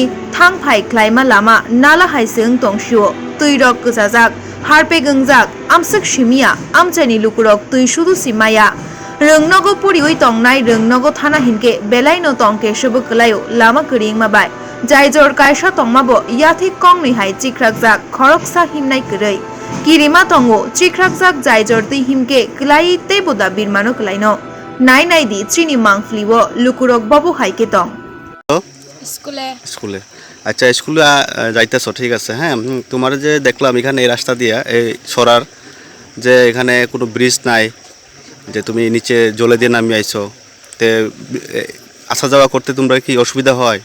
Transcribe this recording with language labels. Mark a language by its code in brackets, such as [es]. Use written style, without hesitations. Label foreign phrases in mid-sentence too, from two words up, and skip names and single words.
[trp] thang phai klaima lama nala haisung tongshuo tuirok kujajak harpe gongjak amsuk simia amchani lukurok tui sudu simaya rongnogo purioi tongnai rongnogo thana hinke belaino tongke subu klayo lama kring mabai jaijor kaisa tongmabo yathi kongni hai chikrakjak khoroksa himnai krei kirima tongo chikrakjak jaijor tui himke klai teboda birmano klaino nai di chini mangfliwo lukurok babu haike tong [bn] স্কুলে আচ্ছা স্কুলে যাইতেছো ঠিক আছে হ্যাঁ তোমার যে দেখলাম এখানে এই রাস্তা দিয়া এই সরার যে এখানে কোনো ব্রিজ নাই যে তুমি নিচে জলে দিয়ে নামিয়ে আইছো তে আসা যাওয়া করতে তোমরা কি অসুবিধা হয়